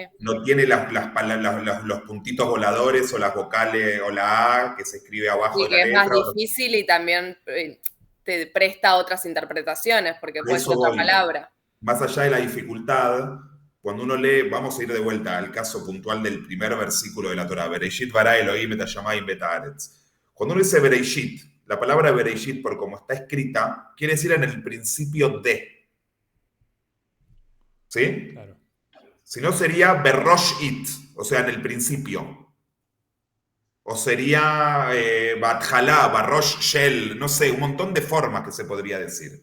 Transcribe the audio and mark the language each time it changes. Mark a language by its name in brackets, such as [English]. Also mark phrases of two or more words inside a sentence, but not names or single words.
[Spanish] No tiene los puntitos voladores o las vocales o la A que se escribe abajo de la letra. Es más difícil y también te presta otras interpretaciones porque puede ser otra palabra. Más allá de la dificultad, cuando uno lee, vamos a ir de vuelta al caso puntual del primer versículo de la Torá, [Hebrew] בראשית ברא אלהים את השמים ואת הארץ. [Spanish] Cuando uno dice Bereshit, la palabra Bereshit, por como está escrita, quiere decir en el principio de. ¿Sí? Claro. Si no sería Berosh it, o sea, en el principio. O sería Batjalá, [Hebrew] בראש של, [Spanish] no sé, un montón de formas que se podría decir.